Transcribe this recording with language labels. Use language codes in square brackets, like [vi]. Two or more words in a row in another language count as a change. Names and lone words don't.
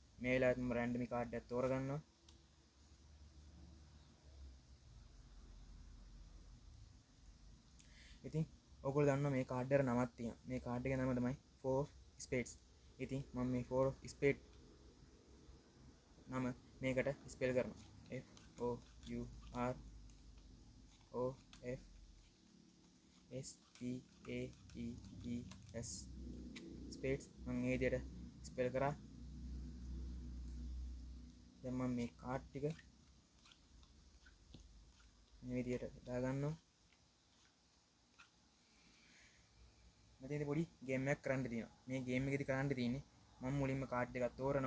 [si] මේ වෙලාවට මම රැන්ඩමි කාඩ් එකක් තෝරගන්නවා. ඉතින් ඔයගොල්ලෝ දන්නවා මේ කාඩ් එකට නමක් තියෙනවා. මේ කාඩ් එකේ නම තමයි 4 spades. ඉතින් මම මේ 4 spade නම මේකට ස්පෙල් කරනවා. [en] F O U R O F S P A D E S spades [si] මම මේ විදිහට ස්පෙල් කරා. දැන් මම මේ කාඩ් ටික මේ විදිහට දාගන්නවා. මෙතනදී පොඩි ගේම් එකක් කරන්න තියෙනවා. මේ ගේම් එකේදී කරන්න තියෙන්නේ මම මුලින්ම කාඩ් එකක් තෝරනවා.